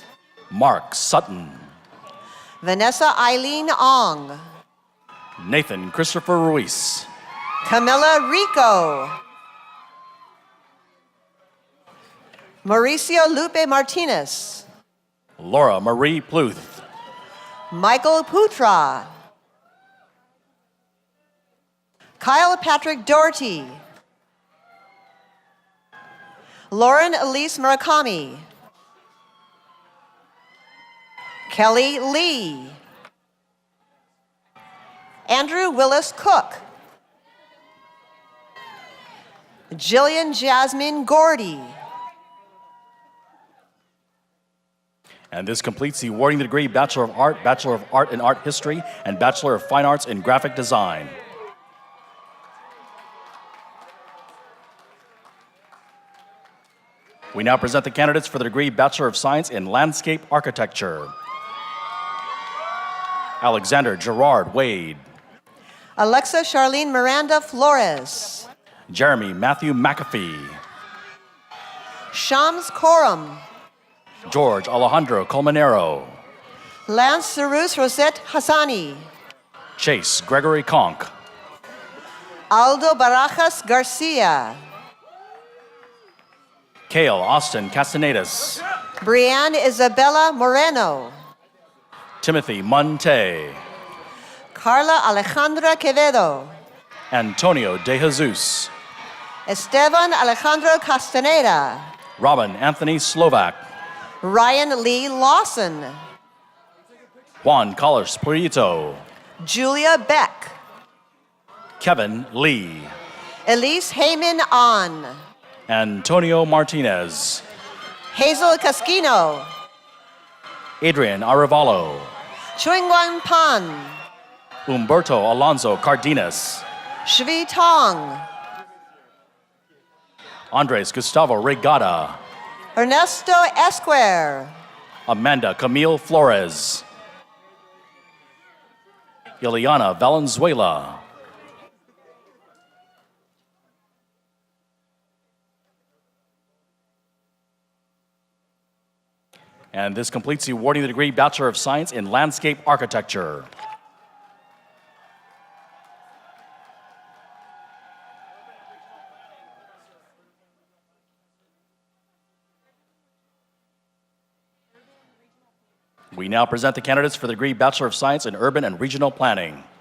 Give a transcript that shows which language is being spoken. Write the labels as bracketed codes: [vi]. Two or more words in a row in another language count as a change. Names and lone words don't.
[en] Mark Sutton. Vanessa Eileen Ong. Nathan Christopher Ruiz. Camilla Rico. Mauricio Lupe Martinez. Laura Marie Pluth. Michael Putra. Kyle Patrick Doherty. Lauren Elise Murakami. Kelly Lee. Andrew Willis Cook. Jillian Jasmine Gordy. And this completes the awarding the degree Bachelor of Art in Art History, and Bachelor of Fine Arts in Graphic Design. We now present the candidates for the degree Bachelor of Science in Landscape Architecture. Alexander Gerard Wade. Alexa Charlene Miranda Flores. Jeremy Matthew McAfee. Shams Coram. George Alejandro Colmenero. Lance Cerus Rosette Hassani. Chase Gregory Conk. Aldo Barajas Garcia. Kale Austin Castanedas. Brianne Isabella Moreno. Timothy Monte. Carla Alejandra Quevedo. Antonio De Jesus. Esteban Alejandro Castaneda. Robin Anthony Slovak. Ryan Lee Lawson. Juan Carlos Prieto. Julia Beck. Kevin Lee. Elise Heyman On. Antonio Martinez. Hazel Casquino. Adrian Arevalo. Chuingwan Pan. Humberto Alonso Cardenas. Shvi Tong. Andres Gustavo Regada. Ernesto Esquer. Amanda Camille Flores. Ileana Valenzuela. And this completes the awarding the degree Bachelor of Science in Landscape Architecture. We now present the candidates for the degree Bachelor of Science in Urban and Regional Planning.